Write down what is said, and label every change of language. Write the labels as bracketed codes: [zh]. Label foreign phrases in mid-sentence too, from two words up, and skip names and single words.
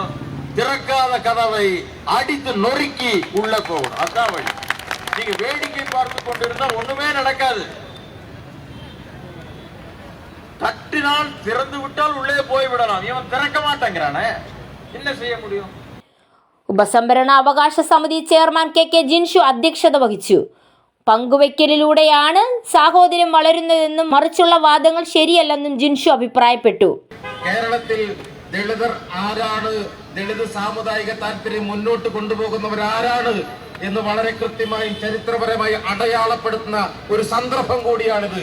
[ta] திறக்காத கதவை அடித்து நொறுக்கி உள்ள போகணும். அதான் வழி. நீங்க வேடிக்கை பார்த்து கொண்டிருந்தா ஒண்ணுமே நடக்காது. தட்டினால் திறந்து விட்டால் உள்ளே போய் விடலாம். இவன் திறக்க மாட்டேங்கிறானே, என்ன செய்ய முடியும்? [ml] ഉപസംവരണ അവകാശ സമിതി ചെയർമാൻ കെ ജിൻഷു അധ്യക്ഷത വഹിച്ചു. പങ്കുവയ്ക്കലിലൂടെയാണ് സാഹോദര്യം വളരുന്നതെന്നും മറിച്ചുള്ള വാദങ്ങൾ ശരിയല്ലെന്നും ജിൻഷു അഭിപ്രായപ്പെട്ടു. കേരളത്തിൽ ദളിതർ ആരാണ്, ദളിത് സാമുദായിക താല്പര്യം മുന്നോട്ട് കൊണ്ടുപോകുന്നവരാരാണ് എന്ന് വളരെ കൃത്യമായി ചരിത്രപരമായി അടയാളപ്പെടുത്തുന്ന ഒരു സന്ദർഭം കൂടിയാണിത്.